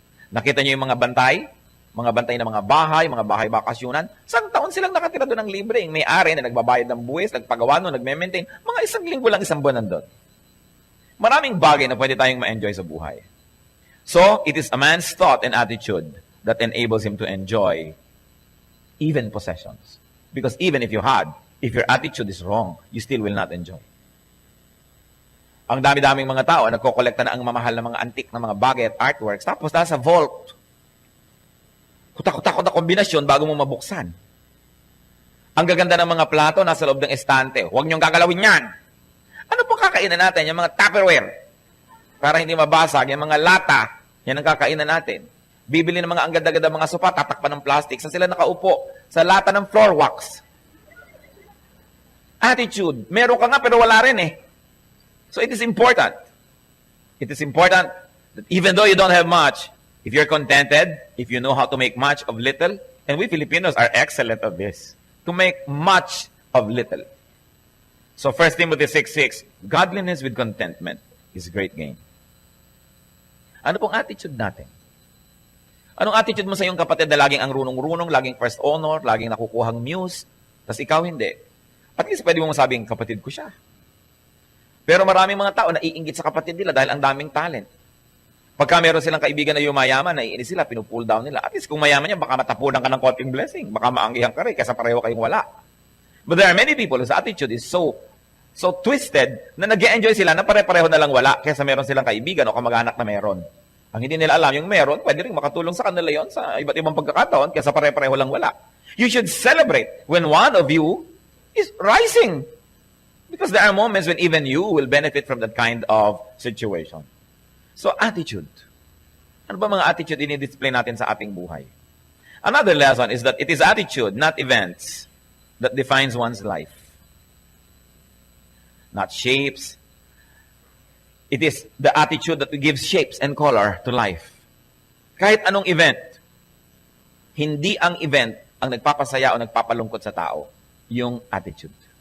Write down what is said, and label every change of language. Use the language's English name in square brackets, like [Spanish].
[Filipino] Nakita niyo yung mga bantay ng mga bahay bakasyunan. Isang taon silang nakatira doon ng libre. Yung may-ari na nagbabayad ng buwis, nagpagawa nun, nagme-maintain. Mga isang linggo lang, isang buwan nandun. Maraming bagay na pwede tayong ma-enjoy sa buhay. [English] So, it is a man's thought and attitude that enables him to enjoy even possessions. Because even if your attitude is wrong, you still will not enjoy. [Filipino] Ang dami-daming mga tao, nagkokolekta na ang mamahal na mga antique na mga bagay at artworks, tapos nasa vault. Kutakot na kombinasyon bago mo mabuksan. Ang gaganda ng mga plato, nasa loob ng estante. Huwag niyong gagalawin yan. Ano pong kakainan natin? Yung mga Tupperware. Para hindi mabasag. Yung mga lata. Yan ang kakainan natin. Bibili ng mga ang ganda-ganda mga sopa, tatakpan ng plastic. Saan sila nakaupo? Sa lata ng floor wax. Attitude. Meron ka nga pero wala rin eh. [English] So it is important. It is important that even though you don't have much, if you're contented, if you know how to make much of little, and we Filipinos are excellent at this, to make much of little. So 1 Timothy 6:6, godliness with contentment is great gain. [Filipino] Ano pong attitude natin? Anong attitude mo sa iyong kapatid na laging ang runong-runong, laging first honor, laging nakukuhang muse, tapos ikaw hindi? At least pwede mo masabing, kapatid ko siya. Pero maraming mga tao naiinggit sa kapatid nila dahil ang daming talent. Pagka meron silang kaibigan na yumayaman, naiinis sila, pinupull down nila. At least kung mayaman yan, baka matapunan ka ng konting blessing. Baka maanggihan ka rin, kaysa pareho kayong wala. [English] But there are many people whose attitude is so twisted [Filipino] na nag-e-enjoy sila na pare-pareho na lang wala kaysa meron silang kaibigan o kamag-anak na meron. Ang hindi nila alam, yung meron, pwede rin makatulong sa kanila yon sa iba't ibang pagkakataon kaysa pare-pareho lang wala. [English] You should celebrate when one of you is rising. Because there are moments when even you will benefit from that kind of situation. So, attitude. [Filipino] Ano ba mga attitude ini-display natin sa ating buhay? [English] Another lesson is that it is attitude, not events, that defines one's life. Not shapes. It is the attitude that gives shapes and color to life. [Filipino] Kahit anong event, hindi ang event ang nagpapasaya o nagpapalungkot sa tao, yung attitude.